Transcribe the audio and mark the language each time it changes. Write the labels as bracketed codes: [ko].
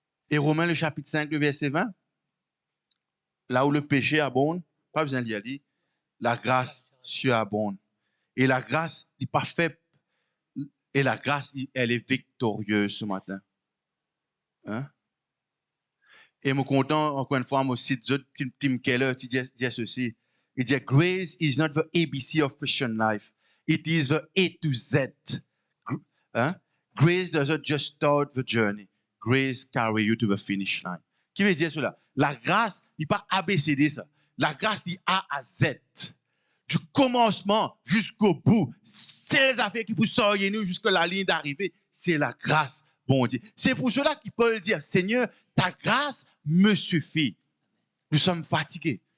[fr] Et Romains le chapitre 5, le verset 20, là où le péché abonde, pas besoin d'y aller, la grâce surabonde. Et la grâce n'est pas faible. Et la grâce, elle est victorieuse ce matin. Hein? Et je suis content, encore une fois, moi aussi, Tim Keller, qui dit ceci. Il dit, [en] grace is not the ABC of Christian life. It is the A to Z. Hein? Grace doesn't just start the journey. Grace carry you to the finish line. [fr] Qui veut dire cela? La grâce n'est pas ABCD, ça. La grâce dit A à Z. Du commencement jusqu'au bout. C'est les affaires qui vous sortent nous jusqu'à la ligne d'arrivée. C'est la grâce, bon Dieu. C'est pour cela qu'il peut dire, Seigneur, ta grâce me suffit. Nous sommes fatigués.